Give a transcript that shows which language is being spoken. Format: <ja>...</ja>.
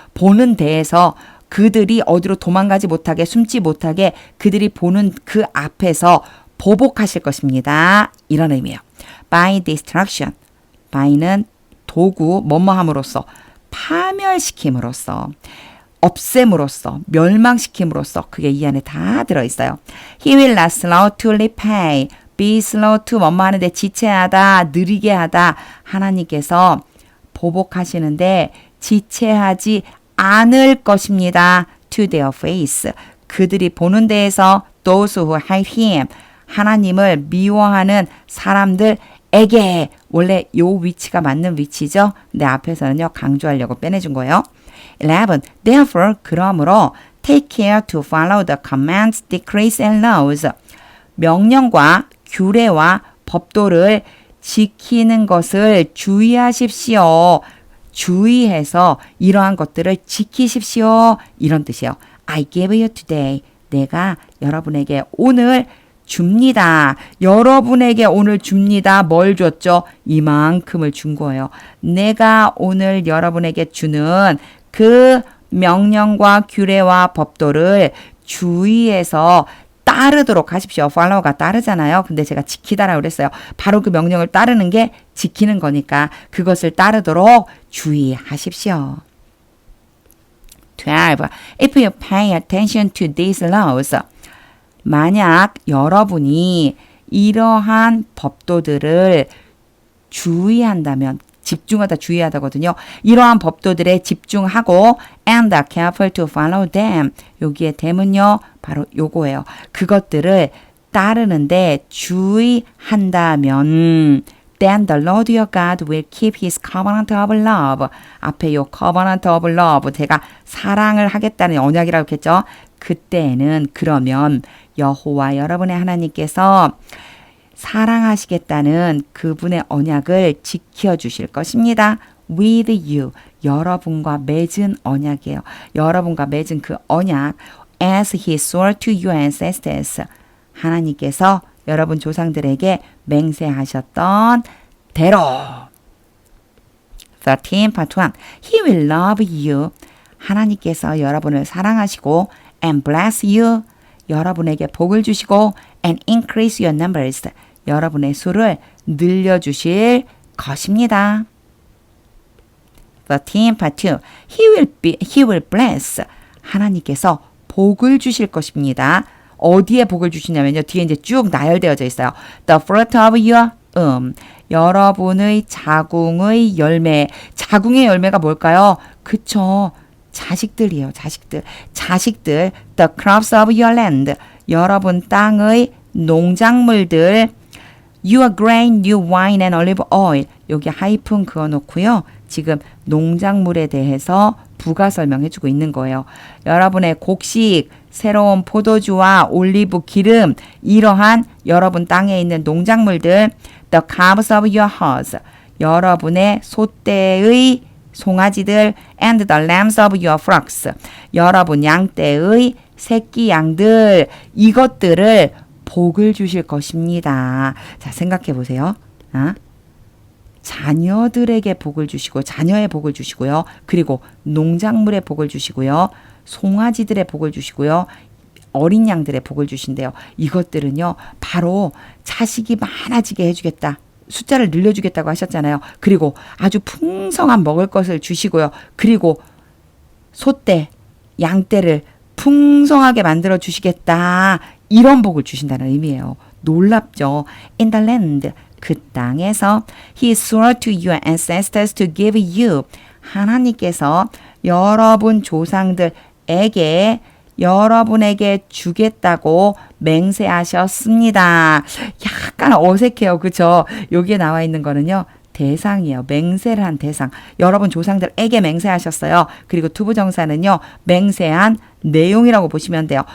<ko>보는 데에서 그들이 어디로 도망가지 못하게 숨지 못하게 그들이 보는 그 앞에서 보복하실 것입니다. 이런 의미예요.</ko> <en>By destruction.</en> <ko>by는 도구, 뭐뭐함으로써, 파멸시킴으로써, 없앰으로써, 멸망시킴으로써 그게 이 안에 다 들어있어요.</ko> <en>He will not slow to repay. Be slow to</en> <ko>뭐뭐 하는데 지체하다, 느리게 하다. 하나님께서 보복하시는데 지체하지 않을 것입니다.</ko> <en>To their face.</en> <ko>그들이 보는 데에서</ko> <en>those who hate him.</en> <ko>하나님을 미워하는 사람들에게 원래 요 위치가 맞는 위치죠. 근데 앞에서는요. 강조하려고 빼내준 거예요. 11.</ko> <en>Therefore,</en> <ko>그러므로</ko> <en>take care to follow the commands, decrees and laws.</en> <ko>명령과 규례와 법도를 지키는 것을 주의하십시오. 주의해서 이러한 것들을 지키십시오. 이런 뜻이에요.</ko> <en>I give you today.</en> <ko>내가 여러분에게 오늘 줍니다. 여러분에게 오늘 줍니다. 뭘 줬죠? 이만큼을 준 거예요. 내가 오늘 여러분에게 주는 그 명령과 규례와 법도를 주의해서 따르도록 하십시오. follow가 따르잖아요. 근데 제가 지키다라고 그랬어요. 바로 그 명령을 따르는 게 지키는 거니까 그것을 따르도록 주의하십시오. 12.</ko> <en>If you pay attention to these laws,</en> <ko>만약 여러분이 이러한 법도들을 주의한다면, 집중하다 주의하다거든요. 이러한 법도들에 집중하고</ko> <en>and are careful to follow them.</en> <ko>여기에 them은요. 바로 요거예요. 그것들을 따르는데 주의한다면</ko> <en>then the Lord your God will keep his covenant of love.</en> <ko>앞에 요 covenant of love 제가 사랑을 하겠다는 언약이라고 했죠. 그때는 그러면 여호와 여러분의 하나님께서 사랑하시겠다는 그분의 언약을 지켜주실 것입니다.</ko> <en>With you.</en> <ko>여러분과 맺은 언약이에요. 여러분과 맺은 그 언약.</ko> <en>As he swore to your ancestors.</en> <ko>하나님께서 여러분 조상들에게 맹세하셨던 대로.</ko> <en>13, part 1. He will love you.</en> <ko>하나님께서 여러분을 사랑하시고</ko> <en>and bless you.</en> <ko>여러분에게 복을 주시고</ko> <en>and increase your numbers.</en> <ko>여러분의 수를 늘려주실 것입니다.</ko> <en>13, part 2. He will bless.</en> <ko>하나님께서 복을 주실 것입니다. 어디에 복을 주시냐면요. 뒤에 이제 쭉 나열되어져 있어요.</ko> <en>The fruit of your</en> <ko>여러분의 자궁의 열매. 자궁의 열매가 뭘까요? 그쵸. 자식들이에요. 자식들.</ko> <en>The crops of your land.</en> <ko>여러분 땅의 농작물들.</ko> <en>Your grain, new wine and olive oil.</en> <ko>여기 하이픈 그어놓고요. 지금 농작물에 대해서 부가 설명해주고 있는 거예요. 여러분의 곡식, 새로운 포도주와 올리브 기름, 이러한 여러분 땅에 있는 농작물들,</ko> <en>the calves of your herds,</en> <ko>여러분의 소떼의 송아지들,</ko> <en>and the lambs of your flocks,</en> <ko>여러분 양떼의 새끼 양들, 이것들을 복을 주실 것입니다. 자, 생각해 보세요. 자녀들에게 복을 주시고 자녀의 복을 주시고요. 그리고 농작물의 복을 주시고요. 송아지들의 복을 주시고요. 어린 양들의 복을 주신대요. 이것들은요. 바로 자식이 많아지게 해주겠다. 숫자를 늘려주겠다고 하셨잖아요. 그리고 아주 풍성한 먹을 것을 주시고요. 그리고 소떼, 양떼를 풍성하게 만들어 주시겠다. 이런 복을 주신다는 의미예요. 놀랍죠?</ko> <en>In the land.</en> <ko>그 땅에서</ko> <en>He swore to your ancestors to give you.</en> <ko>하나님께서 여러분 조상들에게 여러분에게 주겠다고 맹세하셨습니다. 약간 어색해요. 그쵸? 여기에 나와 있는 거는요. 대상이에요. 맹세를 한 대상. 여러분 조상들에게 맹세하셨어요. 그리고 투부정사는요. 맹세한 내용이라고 보시면 돼요.</ko>